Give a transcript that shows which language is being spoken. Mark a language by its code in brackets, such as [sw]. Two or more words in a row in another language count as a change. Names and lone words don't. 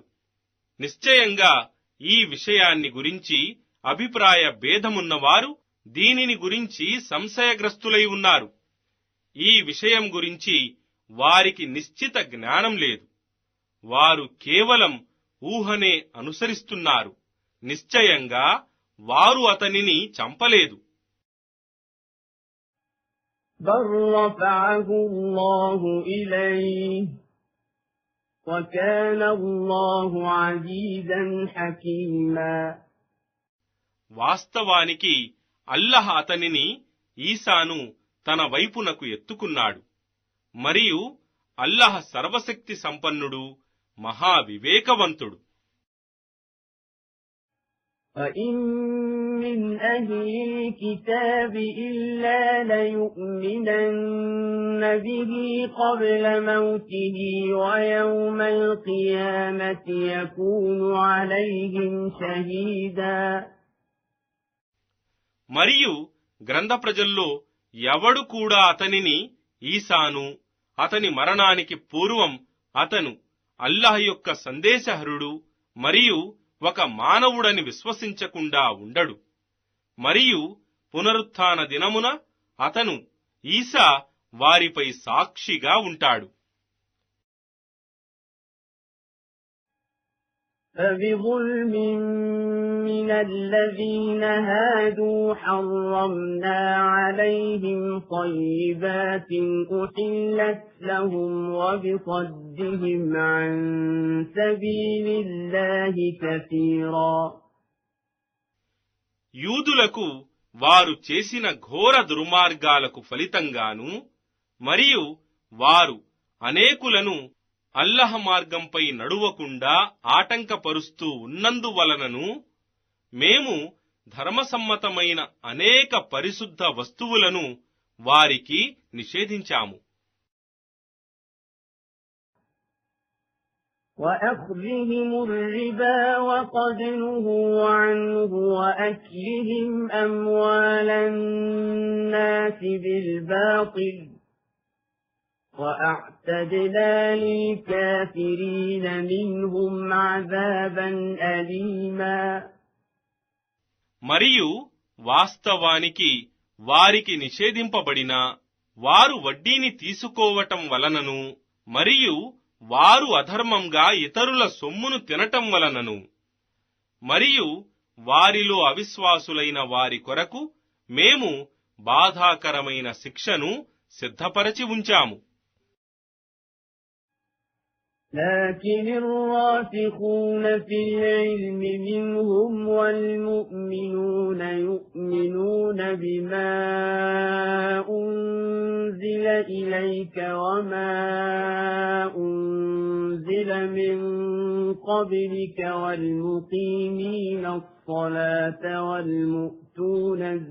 [te] నిశ్చయంగా ఈ విషయాన్ని గురించి అభిప్రాయ భేదమున్నవారు దీనిని గురించి సంశయగ్రస్తులై ఉన్నారు. ఈ విషయం గురించి వారికి నిశ్చిత జ్ఞానం లేదు. వారు కేవలం ఊహనే అనుసరిస్తున్నారు. నిశ్చయంగా వారు అతనిని చంపలేదు. [ar] بل رفعه الله إليه وكان الله عزيزا حكيما. [te] వాస్తవానికి అల్లహ అతనిని ఈసాను తన వైపునకు ఎత్తుకున్నాడు. మరియు అల్లహ సర్వశక్తి సంపన్నుడు, మహావివేకవంతుడు. [ar] وَإِن مِّنْ أَهْلِ الْكِتَابِ إِلَّا لَيُؤْمِنَنَّ بِهِ قَبْلَ مَوْتِهِ وَيَوْمَ الْقِيَامَةِ يَكُونُ عَلَيْهِمْ شَهِيدًا. [te] మరియు గ్రంథ ప్రజల్లో ఎవడు కూడా అతనిని ఈసాను అతని మరణానికి పూర్వం అతను అల్లాహ్ యొక్క సందేశహరుడు మరియు ఒక మానవుడని విశ్వసించకుండా ఉండడు. మరియు పునరుత్థాన దినమున అతను ఈసా వారిపై సాక్షిగా ఉంటాడు. [ar] فبظلم من الذين هادوا حرمنا عليهم طيبات أحلت لهم وبصدهم عن سبيل الله كثيرا. [te] యూదులకు వారు చేసిన ఘోర దుర్మార్గాలకు ఫలితంగాను మరియు వారు అనేకులను అల్లహ మార్గంపై నడువకుండా ఆటంకపరుస్తూ ఉన్నందువలనను మేము ధర్మసమ్మతమైన అనేక పరిశుద్ధ వస్తువులను వారికి నిషేధించాము. [ar] وأخذهم الربا وقد نهوا عنه وأكلهم أموال الناس بالباطل وأعتدنا للكافرين منهم عذابا أليما. [te] మరియు వాస్తవానికి వారికి నిషేధింపబడిన వారు వడ్డీని తీసుకోవటం వలనను మరియు వారు అధర్మంగా ఇతరుల సొమ్మును తినటం వలనను మరియు వారిలో అవిశ్వాసులైన వారి కొరకు మేము బాధాకరమైన శిక్షను సిద్ధపరచి ఉంచాము. [ar] لكن الراسخون في العلم منهم والمؤمنون يؤمنون بما أنزل إليك وما أنزل من قبلك والمقيمين الصلاة والمؤتون